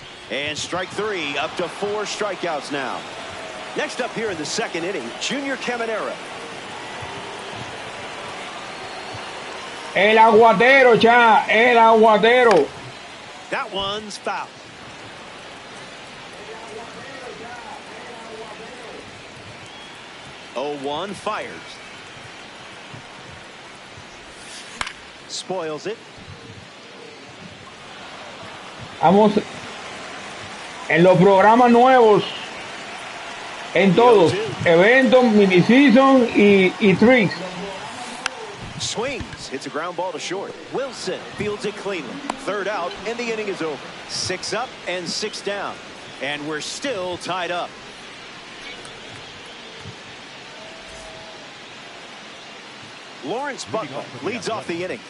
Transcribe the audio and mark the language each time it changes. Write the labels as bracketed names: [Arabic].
[English] And strike three, up to 4 strikeouts now. Next up here in the second inning, Junior Caminero. [Spanish] El aguatero, cha, el aguatero. [English] That one's foul. Oh, 1 fires. Spoils it. [Spanish] Vamos en los programas nuevos, en todos, eventos, mini-season y tricks. [English] Swings, hits a ground ball to short. Wilson fields it cleanly. Third out, and the inning is over. 6 up and 6 down. And we're still tied up. Lawrence Butler leads off the inning.